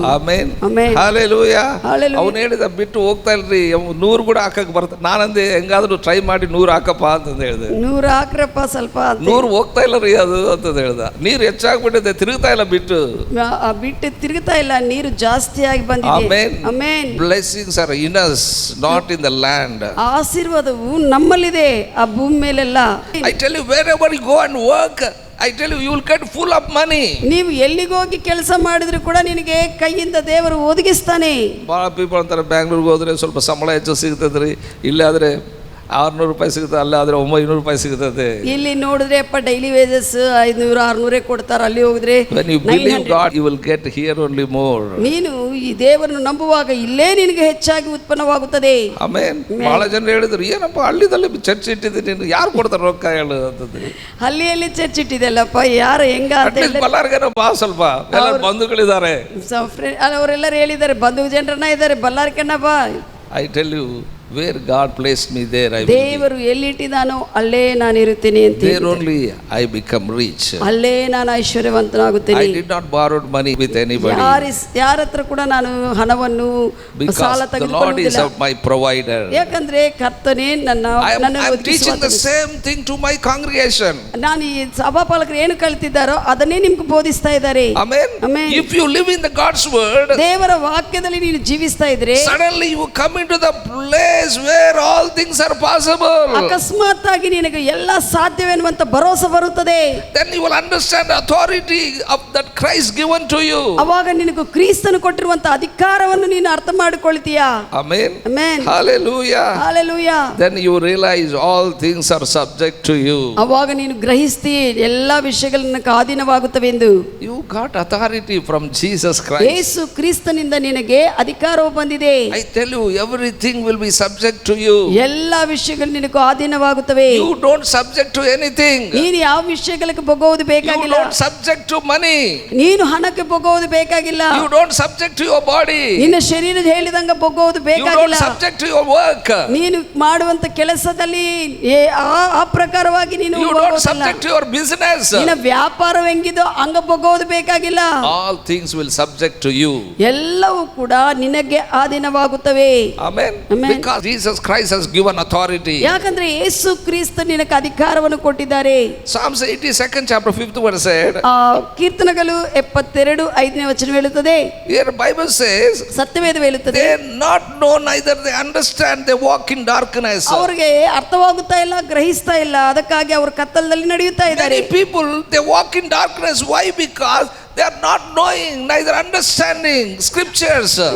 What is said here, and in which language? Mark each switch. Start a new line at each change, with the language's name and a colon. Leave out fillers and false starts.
Kannada: Amen, amen, hallelujah. Hallelujah. ಅವನು ಹೇಳಿದ ಬಿಟ್ಟು ಹೋಗ್ತಾ ಇಲ್ರಿ, 100 ಕೂಡ ಹಾಕಕ್ ಬರ್ತದೆ. ನಾನಂದೆ ಹೆಂಗಾದ್ರೂ ಟ್ರೈ ಮಾಡಿ 100 ಹಾಕಪ್ಪ ಅಂತಂದು ಹೇಳಿದೆ. 100 ಹಾಕ್ರಪ್ಪ ಸ್ವಲ್ಪ. 100 ಹೋಗ್ತಾ ಇಲ್ಲ ರೀ ಅದು ಅಂತಂದು ಹೇಳ್ದ. ನೀರು ಹೆಚ್ಚಾಗ್ಬಿಟ್ಟಿದೆ, ತಿರುಗ್ತಾ ಇಲ್ಲ, ಬಿಟ್ಟು ತಿರುಗ್ತಾ ಇಲ್ಲ, ನೀರು ಜಾಸ್ತಿ ಆಗಿ ಬಂದಿದೆ. Amen, amen.
English: Blessings are in us, not in the land.
Kannada: ಆಶೀರ್ವಾದವು ನಮ್ಮಲ್ಲಿದೆ, ಆ ಭೂಮಿ ಮೇಲೆಲ್ಲ.
English: I tell you, wherever you go and work, I tell you will get full of money.
Kannada: ನೀವು ಎಲ್ಲಿಗೆ ಹೋಗಿ ಕೆಲಸ ಮಾಡಿದ್ರು ಕೂಡ ನಿನಗೆ ಕೈಯಿಂದ ದೇವರು ಒದಗಿಸ್ತಾನೆ. ಭಾಳ ಪೀಪಲ್ ಅಂತಾರೆ ಬ್ಯಾಂಗ್ಳೂರ್ಗೆ ಹೋದ್ರೆ ಸ್ವಲ್ಪ ಸಂಬಳ ಹೆಚ್ಚು ಸಿಗ್ತದ್ರಿ, ಇಲ್ಲಾದ್ರೆ 600 ರೂಪಾಯಿ ಸಿಗುತ್ತೆ, ಅಲ್ಲಾದ್ರೆ 900 ರೂಪಾಯಿ ಸಿಗುತ್ತದೆ. ಇಲ್ಲಿ ನೋಡಿದ್ರೆ ಅಪ್ಪ ಡೈಲಿ ವೇಜಸ್ 500-600 ಕೊಡ್ತಾರೆ, ಅಲ್ಲಿ ಹೋಗಿದ್ರೆ
English: when you believe God you will get here only more.
Kannada: ನೀನು ಈ ದೇವರನ್ನು ನಂಬುವಾಗ ಇಲ್ಲೇ ನಿನಗೆ ಹೆಚ್ಚಾಗಿ ಉತ್ಪನ್ನವಾಗುತ್ತದೆ. ಆಮೆನ್. ಬಹಳ ಜನರು ಹೇಳಿದ್ರು, ಏನಪ್ಪ ಹಳ್ಳಿದಲ್ಲಿ ಚರ್ಚ್ ಇಟ್ಟಿದ್ದೀನಿ, ನೀನು ಯಾರು ಕೊಡ್ತಾರೆ ರೊಕ್ಕ ಹೇಳು ಅಂತಂದ್ರೆ. ಹಳ್ಳಿಯಲ್ಲಿ ಚರ್ಚ್ ಇಟ್ಟಿದೆಲ್ಲಪ್ಪ, ಯಾರು ಹೆಂಗ ಅಂತ ಬಲ್ಲಾರ್ಗೇನೋ ಬಾ, ಸ್ವಲ್ಪ ಎಲ್ಲ ಬಂಧುಗಳಿದ್ದಾರೆ, ಅವರೆಲ್ಲರೂ ಹೇಳಿದ್ದಾರೆ, ಬಂಧು ಜನರನ್ನ ಇದ್ದಾರೆ, ಬಲ್ಲಾರ್ಕನ್ನ ಬಾ.
English: I tell you, where God placed me there I will
Kannada: ದೇವರು ಎಲ್ಲಿಟ್ಟಿದ್ದಾನೋ ಅಲ್ಲೇ ನಾನು ಇರುತ್ತೇನೆ ಅಂತ.
English: there only I become rich.
Kannada: ಅಲ್ಲೇ ನಾನು ಐಶ್ವರ್ಯವಂತನಾಗುತ್ತೇನೆ.
English: I did not borrow money with anybody.
Kannada: ಯಾರ ಹತ್ರ ಕೂಡ ನಾನು ಹಣವನ್ನು ಸಾಲ ತೆಗೆದುಕೊಳ್ಳುವುದಿಲ್ಲ.
English: God is my provider.
Kannada: ಯಾಕಂದ್ರೆ ಕರ್ತನೇ ನನ್ನ
English: I'm teaching the same thing to my congregation.
Kannada: ನಾನು ಈ ಸಭಾಪಾಲಕರು ಏನು ಕಲಿತಿದ್ದಾರೋ ಅದನ್ನೇ ನಿಮ್ಗೆ ಬೋಧಿಸ್ತಾ ಇದ್ದಾರೆ.
English: Amen. Amen. If you live in the God's word,
Kannada: ದೇವರ ವಾಕ್ಯದಲ್ಲಿ ನೀನು ಜೀವಿಸ್ತಾ ಇದ್ರೆ
English: suddenly you come into the place where all things are possible.
Kannada: ಅಕಸ್ಮಾತ್ ಆಗಿ ನಿನಗೆ ಎಲ್ಲ ಸಾಧ್ಯವೆನ್ನುವಂತ ಭರವಸೆ ಬರುತ್ತದೆ.
English: Then you will understand the authority of that Christ given to you.
Kannada: ಅವಾಗ ನಿನಗೆ ಕ್ರಿಸ್ತನು ಕೊಟ್ಟಿರುವಂತ ಅಧಿಕಾರವನ್ನು ನೀನು ಅರ್ಥ ಮಾಡಿಕೊಳ್ಳುತ್ತೀಯಾ.
English: Amen. Amen. Hallelujah. Hallelujah. Then you realize all things are subject to you.
Kannada: ಅವಾಗ ನೀನು ಗ್ರಹಿಸ್ತಿ ಎಲ್ಲ ವಿಷಯಗಳನ್ನು ಅಧೀನವಾಗುತ್ತವೆ ಎಂದು.
English: You got authority from Jesus Christ.
Kannada: ಯೇಸು ಕ್ರಿಸ್ತನಿಂದ ನಿನಗೆ ಅಧಿಕಾರವು ಬಂದಿದೆ.
English: I tell you, everything will be subject to you.
Kannada: ಎಲ್ಲ ವಿಷಯಗಳು ನಿನಗೆ ಅಧೀನವಾಗುತ್ತವೆ.
English: You don't subject to anything.
Kannada: ನೀನು ಯಾವ ವಿಷಯಗಳಿಗೆ ಬೊಗೋದು ಬೇಕಾಗಿಲ್ಲ.
English: You don't subject to money.
Kannada: ನೀನು ಹಣಕ್ಕೆ ಬೊಗೋದು ಬೇಕಾಗಿಲ್ಲ.
English: You don't subject to your body.
Kannada: ನಿನ್ನ ಶರೀರ ಹೇಳಿದಂಗ ಬೊಗೋದು ಬೇಕಾಗಿಲ್ಲ.
English: You don't subject to your work.
Kannada: ನೀನು ಮಾಡುವಂತ ಕೆಲಸದಲ್ಲಿ ಆ ಪ್ರಕಾರವಾಗಿ ನೀನು
English: You don't subject to your business.
Kannada: ನಿನ್ನ ವ್ಯಾಪಾರ ಹೆಂಗಿದೋ ಹಂಗ ಬೊಗೋದು ಬೇಕಾಗಿಲ್ಲ.
English: All things will subject to you.
Kannada: ಎಲ್ಲವೂ ಕೂಡ ನಿನಗೆ ಅಧೀನವಾಗುತ್ತವೆ.
English: Amen. Because Jesus Christ has given authority.
Kannada: ಯಾಕಂದ್ರೆ ಯೇಸು ಕ್ರಿಸ್ತ ನಿನಗೆ ಅಧಿಕಾರವನ್ನು ಕೊಟ್ಟಿದ್ದಾರೆ.
English: Psalms 82nd chapter 5th verse said.
Kannada: ಕೀರ್ತನೆಗಳು 72:5ನೇ ವಚನ ಹೇಳುತ್ತದೆ.
English: Here Bible says.
Kannada: ಸತ್ಯವೇದ ಹೇಳುತ್ತದೆ.
English: They not know neither they understand, they walk in darkness.
Kannada: ಅವರಿಗೆ ಅರ್ಥವಾಗುತ್ತಾ ಇಲ್ಲ, ಗ್ರಹಿಸ್ತಾ ಇಲ್ಲ, ಅದಕ್ಕಾಗಿ ಅವರು ಕತ್ತಲದಲ್ಲಿ ನಡೆಯುತ್ತಾ ಇದ್ದಾರೆ.
English: Many people they walk in darkness. Why? Because they are not knowing, neither understanding scriptures.